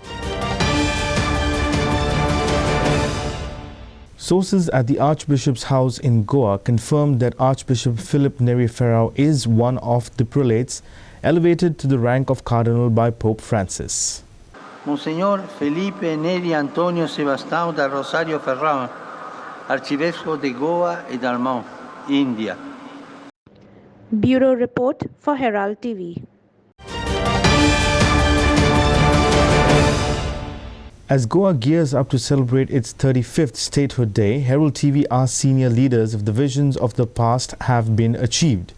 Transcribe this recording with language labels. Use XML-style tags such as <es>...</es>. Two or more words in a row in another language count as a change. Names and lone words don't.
<en>Sources at the Archbishop's house in Goa confirmed that Archbishop Philip Neri Ferrao is one of the prelates elevated to the rank of cardinal by Pope Francis.</en> <pt>Monsignor Felipe Neri Antonio Sebastão da Rosario Ferrao, Arcivescovo de Goa e Dalmau,</pt> <en>India. Bureau Report for Herald TV. As Goa gears up to celebrate its 35th Statehood Day, Herald TV asked senior leaders if the visions of the past have been achieved.</en>